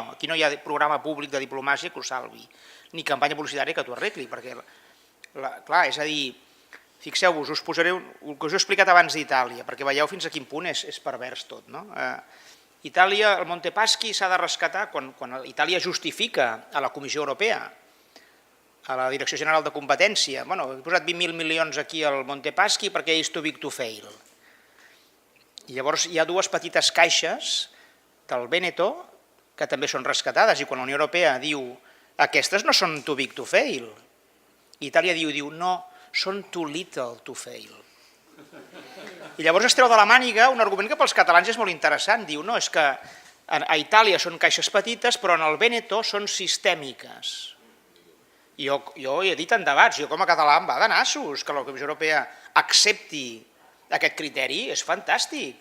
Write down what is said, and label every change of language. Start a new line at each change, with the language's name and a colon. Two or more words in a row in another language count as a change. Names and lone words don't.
Catalan: Aquí no hi ha programa públic de diplomàcia que ho salvi, ni campanya publicitària que t'ho arregli, perquè, clar, és a dir, fixeu-vos, us posaré el que us he explicat abans d'Itàlia, perquè veieu fins a quin punt és pervers tot. Itàlia, el Monte Paschi s'ha de rescatar quan Itàlia justifica a la Comissió Europea, a la Direcció General de Competència. He posat 20.000 milions aquí al Monte Paschi perquè és
English: too big to fail.
Catalan: I llavors hi ha dues petites caixes del Veneto que també són rescatades, i quan la Unió Europea diu aquestes no són
English: too big to fail,
Catalan: Itàlia diu no, són
English: too little to fail.
Catalan: I llavors es treu de la màniga un argument que pels catalans és molt interessant, diu no, és que a Itàlia són caixes petites però en el Veneto són sistèmiques. Jo he dit en debats, jo com a català em va de nassos que la Comissió Europea accepti aquest criteri, és fantàstic.